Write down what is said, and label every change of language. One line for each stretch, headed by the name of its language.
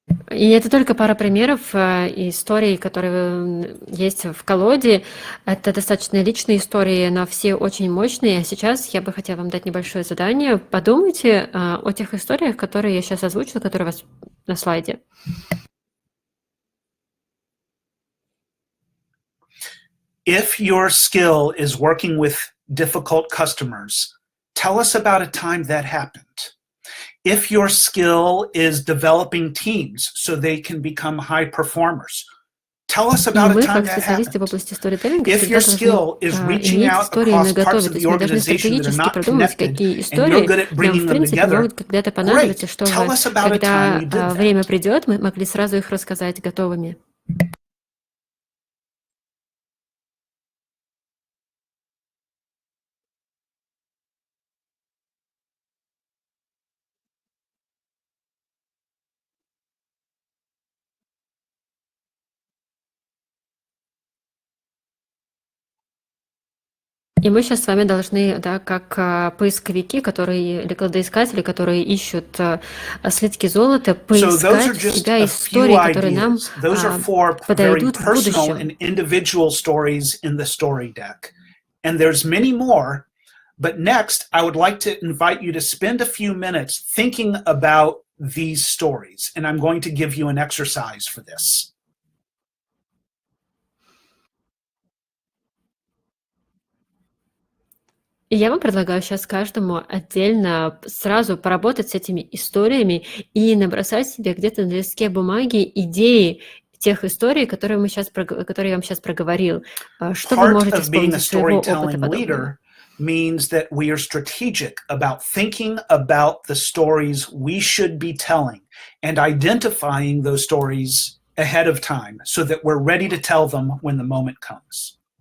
Russian: И это только пара примеров историй, которые есть в колоде. Это достаточно личные истории, но все очень мощные. А сейчас я бы хотела вам дать небольшое задание. Подумайте о тех историях, которые я сейчас озвучила, которые у вас на слайде.
English: If your skill is working with difficult customers, tell us about a time that happened. If your skill is developing teams so they can become high performers, tell us about a time that happened. If your skill is reaching out across parts of the organization that are not connected and you're good at bringing them together, great. Tell us about a time you did that.
Russian: Время придет, мы могли сразу их рассказать готовыми. И мы сейчас с вами должны, да, как поисковики, или кладоискатели, которые ищут слитки золота, поискать всегда истории, которые нам подойдут в будущем.
English: And there's many more, but next I would like to invite you to spend a few minutes thinking about these stories, and I'm going to give you an exercise for this.
Russian: И я вам предлагаю сейчас каждому отдельно сразу поработать с этими историями и набросать себе где-то на листке бумаги идеи тех историй, которые я вам сейчас проговорил. Что вы можете вспомнить из своего опыта подобного?
English: Means that we are strategic about thinking about the stories we should be telling and identifying those stories ahead of time so that we're ready to tell them when the moment comes.